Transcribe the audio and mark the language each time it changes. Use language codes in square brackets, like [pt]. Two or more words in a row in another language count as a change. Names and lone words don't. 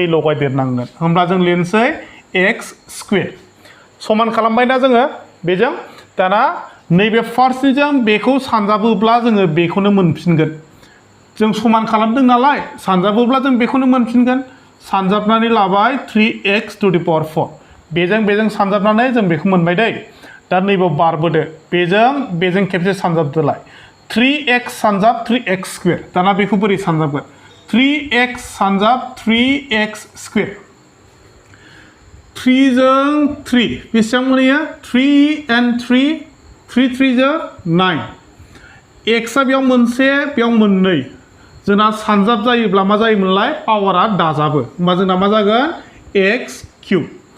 [brx] लगायदेरनांगोन होमब्ला जों लिरनोसै x स्क्वायर समान खालामबायना जोङो बेजों दाना नैबे फार्स्टनिजों बेखौ सानजाबोब्ला जोङो बेखौनो मोनफिनगोन जों समान खालामदों नालाय सानजाबोब्ला जों बेखौनो मोनफिनगोन सानजाबनानै लाबाय 3x [en] to the power [brx] 4 बेजों सानजाबनानै जों बेखौ मोनबाय दै दा नैबाव बारबोदो बेजों खेबसे सानजाबदोलाय 3x सानजाब 3x स्क्वायर दाना बेखौ बोरै सानजाबगोन 3x सानजाब 3x स्क्वायर 3 जों 3 बेसेबां मोनहैयो 3 and 3 3 3 जों 9 x आ बेयाव मोनसे बेयाव मोननै जोंना सानजाब जायोब्ला मा जायोमोनलाय पावारा दाजाबो होमबा जोंना मा जागोन x क्यूब